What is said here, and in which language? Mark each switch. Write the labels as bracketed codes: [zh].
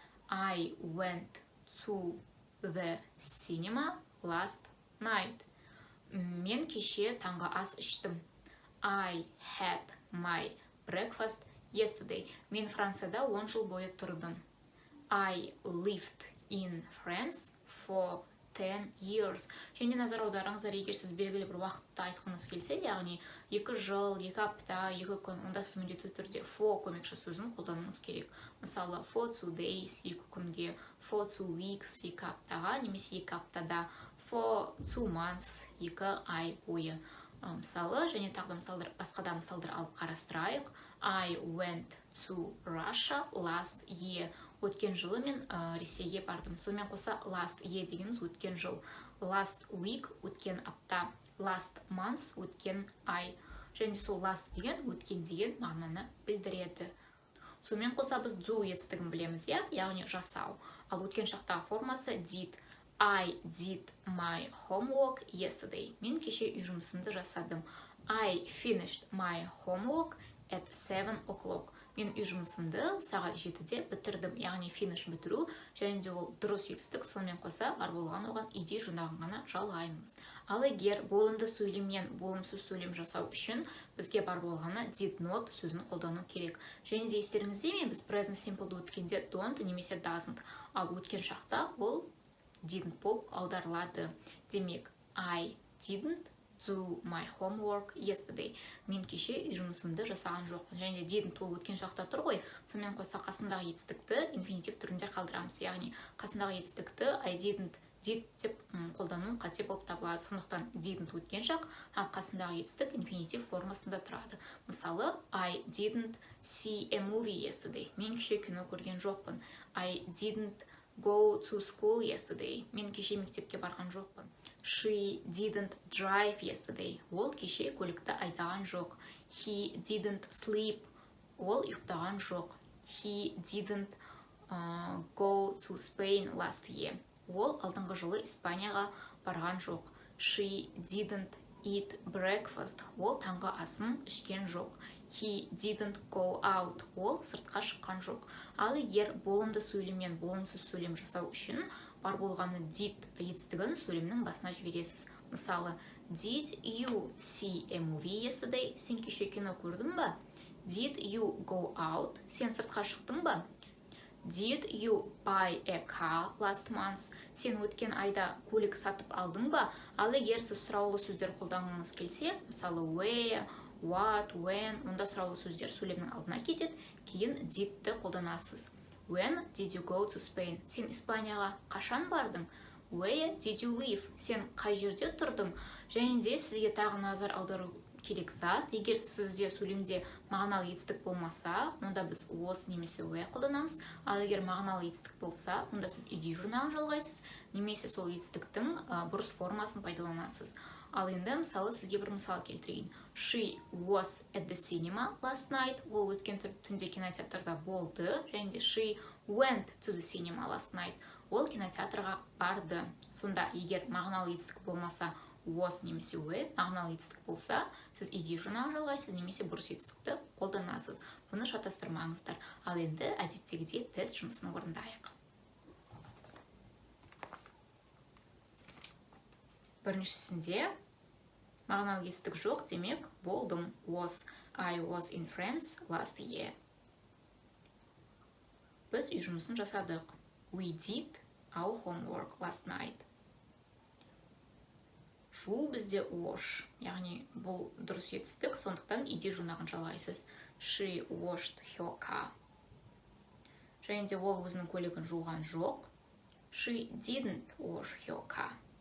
[en] I went to the cinema last night. [kk] Мен кеше таңғы ас іштім. [en] I had my breakfast yesterday. [kk] Мен Францияда 10 жыл бойы тұрдым. [en] I lived in France for 10 years. [kk] Және назар аударыңыздар, егер сіз белгілі бір уақытты айтқыңыз келсе, яғни 2 жыл, 2 апта, 2 күн, онда сіз міндетті түрде for көмекші сөзін қолдануыңыз керек. Мысалы, [en] for 2 days, [kk] 2 күнге, [en] for 2 weeks, [kk] 2 аптаға, немесе 2 аптада, [en] for 2 months, [kk] 2 ай бойы. Мысалы, және тағы басқа да мысалдар алып қарастырайық. [en] I went to Russia last year. [kk] Өткен жылы мен Ресейге бардым. Сонымен қоса [en] last year [kk] дегеніміз өткен жыл. [en] Last week [kk] өткен апта. [en] Last month [kk] өткен ай. Және сол last деген өткен деген мағынаны білдіреді. Сонымен қоса біз do етістігін білеміз, яғни жасау. Ал өткен шақтағы формасы did. [en] I did my homework yesterday. [kk] Мен кеше үй жұмысымды жасадым. [en] I finished my homework at 7 o'clock. [kk] Мен үй жұмысымды сағат 7-де бітірдім, яғни finish бітіру, және де ол дұрыс етістік, сонымен қоса бар болған оған ed жұрнағын ғана жалғаймыз. Ал егер болымды сөйлемнен болымсыз сөйлем жасау үшін бізге бар болғаны did not сөзін қолдану керек. Және де естеріңізде ме, біз present simple'ды өткенде don't немесе doesn't, ал өткен шақта ол didn't болып аударылады. [en] Демек, I didn't do my homework yesterday. [kk] Мен кеше үй жұмысымды жасаған жоқпын. Және де didn't ол өткен шақта тұр ғой. Сонымен қоса қасындағы етістікті инфинитив түрінде қалдырамыз. Яғни қасындағы етістікті [en] I didn't did [kk] деп қолдану қате болып табылады. Сондықтан didn't өткен шақ, ал қасындағы етістік инфинитив формасында тұрады. [en] Мысалы, I didn't see a movie yesterday. [kk] Мен кеше кино көрген жоқпын. [en] I didn't go to school yesterday. [kk] Мен кеше мектепке барған жоқпын. [en] She didn't drive yesterday. [kk] Ол кеше көлікті айдаған жоқ. [en] He didn't sleep. [kk] Ол ұйықтаған жоқ. [en] He didn't go to Spain last year. [kk] Ол алдыңғы жылы Испанияға барған жоқ. [en] She didn't eat breakfast. [kk] Ол таңғы асын ішкен жоқ. [en] He didn't go out. [kk] Ол сыртқа шыққан жоқ. Ал егер болымды сөйлемнен болымсыз сөйлем жасау үшін бар болғаны did етістігін сөйлемнің басына жібересіз. [en] Мысалы, did you see a movie yesterday? [kk] Сен кеше кино көрдің ба? [en] Did you go out? [kk] Сен сыртқа шықтың ба? [en] Did you buy a car last month? [kk] Сен өткен айда көлік сатып алдың ба? Ал егер сіз сұраулы сөздер қолданғыңыз келсе, мысалы where, what, when, онда сұраулы сөздер сөйлемнің алдына кетеді, кейін did'ті қолданасыз. [en] When did you go to Spain? [kk] Сен Испанияға қашан бардың? [en] Where did you live? [kk] Сен қай жерде тұрдың? Және де сізге тағы назар аудару керек зат. Егер сізде сөйлемде мағыналы етістік болмаса, онда біз was немесе were қолданамыз. Ал егер мағыналы етістік болса, онда сіз ed жұрнағын жалғайсыз, немесе сол етістіктің бұрыс формасын пайдаланасыз. Ал енді мысалы сізге бір мысал келтірейін. [en] She was at the cinema last night. [kk] Ол өткен түнде кинотеатрда болды. Және де [en] she went to the cinema last night. [kk] Ол кинотеатрға барды. Сонда егер мағыналы етістік болмаса, was немесе were, мағыналы етістік болса, сіз ed жұрнағын жалғайсыз, немесе бұрыс етістікті қолданасыз. Бұны шатастырмаңыздар. Ал енді әдеттегідей тест жұмысын орындайық. Біріншісінде мағыналы етістік жоқ, демек болдым. [en] I was in France last year. [kk] Біз үй жұмысын жасадық. [en] We did our homework last night. [kk] Шу бізде wash, яғни бұл дұрыс етістік, сондықтан ed жұрнағын жалғайсыз. [en] She washed her car. [kk] Және де ол өзінің көлігін жуған жоқ. [en] She didn't wash her car.